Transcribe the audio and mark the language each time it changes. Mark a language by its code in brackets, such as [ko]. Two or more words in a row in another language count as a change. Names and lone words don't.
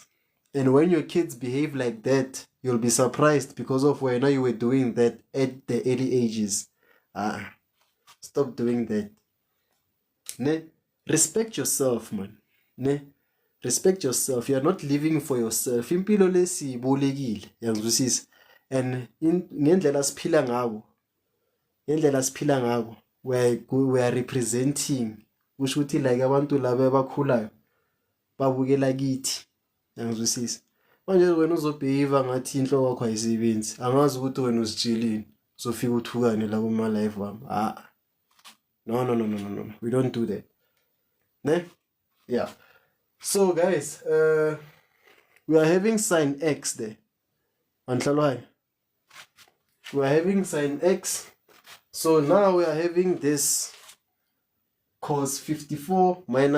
[en] And when your kids behave like that, you'll be surprised because of when you were doing that at the early ages. Stop doing that. Ne? Respect yourself, man. Ne? Respect yourself. You are not living for yourself. [zu] Impilo lesibolekile, yazwisisa. And ngendlela siphila ngabo, [en] we are representing. [zu] Kusho ukuthi like abantu laba abakhulayo babukela kithi. Yazwisisa. Manje wena uzobehave ngathi inhloko yakho ayisebenzi. Angazi ukuthi wena usijelini. Uzofika uthukane la kuma live wami. [en] No. We don't do that. Ne? Yeah. So guys, we are having sine x there. We are having sine x. So now we are having this cos 54 minus x.